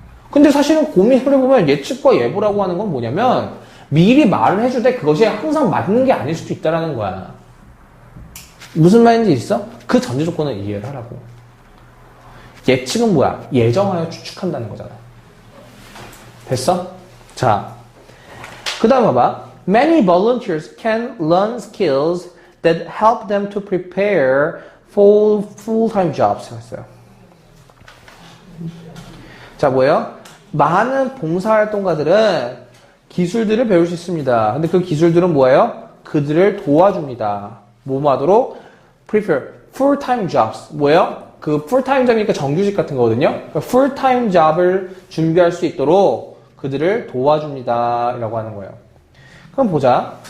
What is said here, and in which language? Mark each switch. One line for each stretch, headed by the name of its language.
Korean: 근데 사실은 고민을 해보면 예측과 예보라고 하는 건 뭐냐면 미리 말을 해주되 그것이 항상 맞는 게 아닐 수도 있다는 거야. 무슨 말인지 있어? 그 전제 조건을 이해를 하라고. 예측은 뭐야? 예정하여 추측한다는 거잖아. 됐어? 자, 그 다음 봐봐.
English: Many volunteers can learn skills that help them to prepare for full-time jobs.
Korean: 했어요. 자, 뭐예요? 많은 봉사활동가들은 기술들을 배울 수 있습니다. 근데 그 기술들은 뭐예요? 그들을 도와줍니다. 뭐 하도록?
English: Prepare full-time jobs.
Korean: 뭐예요? 그 풀타임 잡이니까 정규직 같은 거거든요. 그러니까 풀타임 잡을 준비할 수 있도록 그들을 도와줍니다. 라고 하는 거예요. 그럼 보자.